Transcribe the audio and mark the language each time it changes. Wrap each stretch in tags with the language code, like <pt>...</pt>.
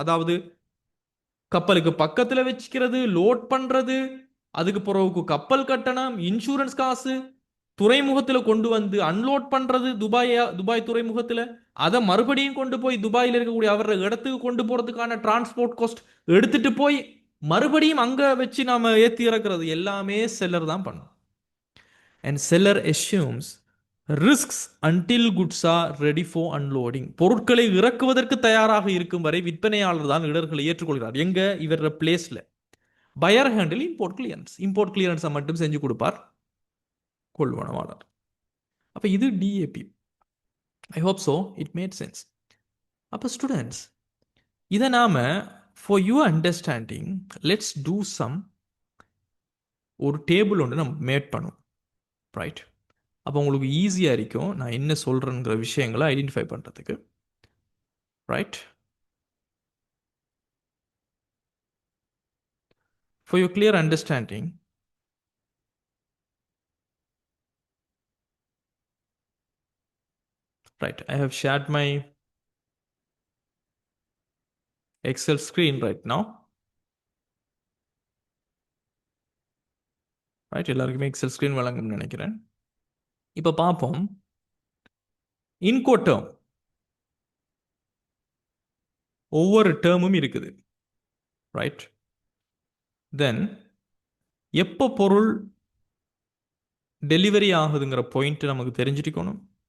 <ta>அதாவது கப்பலுக்கு பக்கத்துல வச்சுக்கிறது, லோட் பண்றது, அதுக்கு பிறகு கப்பல் கட்டணம், இன்சூரன்ஸ் காசு, துறைமுகத்துல கொண்டு வந்து அன்லோட் பண்றது, துபாய் துறைமுகத்துல அதை மறுபடியும் கொண்டு போய் துபாயில் இருக்கக்கூடிய அவர இடத்துக்கு கொண்டு போறதுக்கான டிரான்ஸ்போர்ட் காஸ்ட், எடுத்துட்டு போய் மறுபடியும் அங்க வச்சு நாம ஏத்தி இறக்குறது எல்லாமே செல்லர் தான் பண்ணும்.</ta> <en>And seller assumes risks until goods are ready for unloading.</en> <ta>பொருட்களை இறக்குவதற்கு தயாராக இருக்கும் வரை விற்பனையாளர் தான் இடர்களை ஏற்றுக்கொள்கிறார். எங்க இவர பிளேஸ்ல. பயர் ஹேண்டில் இம்போர்ட் கிளியரன்ஸை மட்டும் செஞ்சு கொடுப்பார் கொள்வனவாளர். அப்ப இது DAP.</ta> <en>I hope so it made sense.</en> <ta>அப்போ ஸ்டூடெண்ட்ஸ், இதை நாம</ta> <en>for your understanding let's do some,</en> <ta>ஒரு டேபிள் ஒன்று நம்ம மேட் பண்ணும், ரைட்? அப்போ உங்களுக்கு ஈஸியாக இருக்கும் நான் என்ன சொல்கிறேங்கிற விஷயங்களை ஐடென்டிஃபை பண்ணுறதுக்கு, right?</ta> <en>For your clear understanding, right, I have shared my Excel screen right now.</en> <ta>Right, எல்லாருக்குமே எக்ஸல் ஸ்க்ரீன் வழங்கும்னு நினைக்கிறேன். இப்போ பார்ப்போம். இன்கோ டேர்ம், ஒவ்வொரு டேர்மும் இருக்குது, ரைட்? தென் எப்போ பொருள் டெலிவரி ஆகுதுங்கிற பாயிண்ட் நமக்கு தெரிஞ்சிருக்கணும்.</ta>